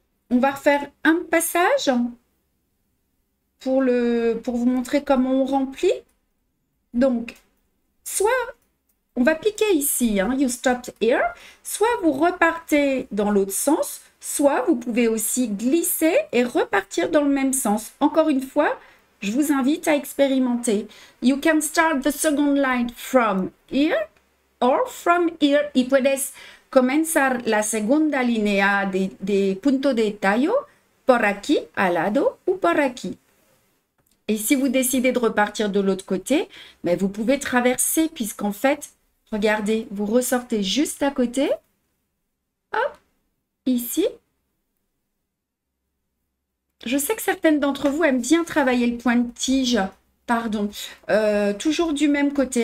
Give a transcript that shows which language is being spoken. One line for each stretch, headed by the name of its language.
French: On va refaire un passage pour vous montrer comment on remplit. Donc, soit on va piquer ici, hein,
English: you stopped here.
French: Soit vous repartez dans l'autre sens, soit vous pouvez aussi glisser et repartir dans le même sens. Encore une fois, je vous invite à expérimenter.
English: You can start the second line from here or from here.
Spanish: Y puedes comenzar la segunda línea de punto de tallo por aquí, al lado, ou por aquí.
French: Et si vous décidez de repartir de l'autre côté, mais vous pouvez traverser, puisqu'en fait, regardez, vous ressortez juste à côté. Hop, ici. Je sais que certaines d'entre vous aiment bien travailler le point de tige, pardon, toujours du même côté.